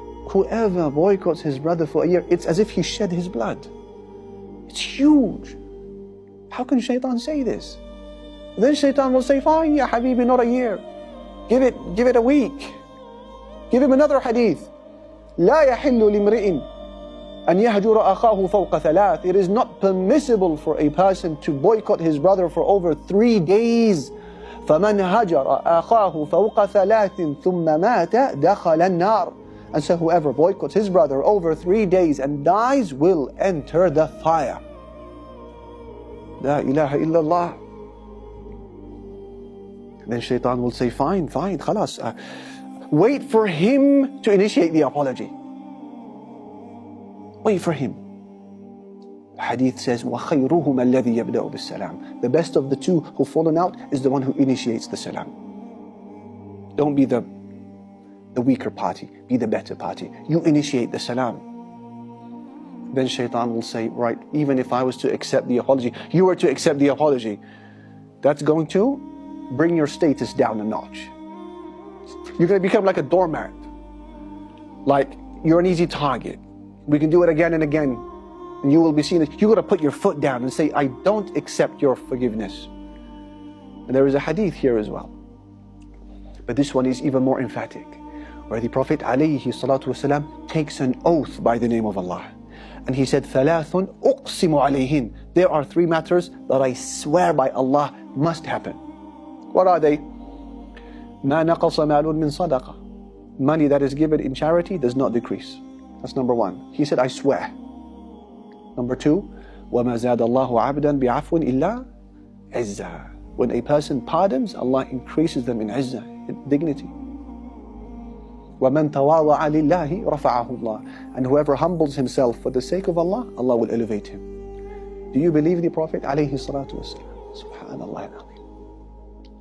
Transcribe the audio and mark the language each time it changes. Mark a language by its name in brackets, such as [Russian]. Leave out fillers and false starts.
[English] Whoever boycotts his brother for a year, it's as if he shed his blood. It's huge. How can shaitan say this? Then shaitan will say, fine, ya habibi, not a year. Give it a week. Give him another hadith. [Arabic] لا يحل لامرئ أن يهجر أخاه فوق ثلاث. [English] It is not permissible for a person to boycott his brother for over 3 days. [Arabic] فمن هجر أخاه فوق ثلاث ثم مات دخل النار. [English] And so whoever boycotts his brother over 3 days and dies will enter the fire. [Arabic] La ilaha illallah. [English] Then shaitan will say, fine, khalas. Wait for him to initiate the apology. Wait for him. The hadith says, [Arabic] وَخَيْرُهُمَ الَّذِي يَبْدَأُ بِالسَّلَامِ. [English] The best of the two who've fallen out is the one who initiates the salam. Don't be the weaker party, be the better party. You initiate the salam. Then shaitan will say, right, even if I was to accept the apology, you were to accept the apology, that's going to bring your status down a notch. You're going to become like a doormat. Like you're an easy target. We can do it again and again. And you will be seen. You're going to put your foot down and say, I don't accept your forgiveness. And there is a hadith here as well. But this one is even more emphatic, where the Prophet ﷺ takes an oath by the name of Allah. And he said, [Arabic] ثَلَاثٌ أُقْسِمُ عَلَيْهِنْ. [English] There are three matters that I swear by Allah must happen. What are they? [Arabic] مَا نَقَصَ مَالٌ مِّن صَدَقَةٍ. [English] Money that is given in charity does not decrease. That's number one. He said, I swear. Number two, [Arabic] وَمَا زَادَ اللَّهُ عَبْدًا بِعَفْوٍ إِلَّا عِزَّةً. [English] When a person pardons, Allah increases them in izzah, in dignity. [Arabic] وَمَنْ تَوَاضَعَ لِلَّهِ رَفَعَهُ اللَّهُ. [English] And whoever humbles himself for the sake of Allah, Allah will elevate him. Do you believe the Prophet alayhi salatu wasalam? Subhanallah.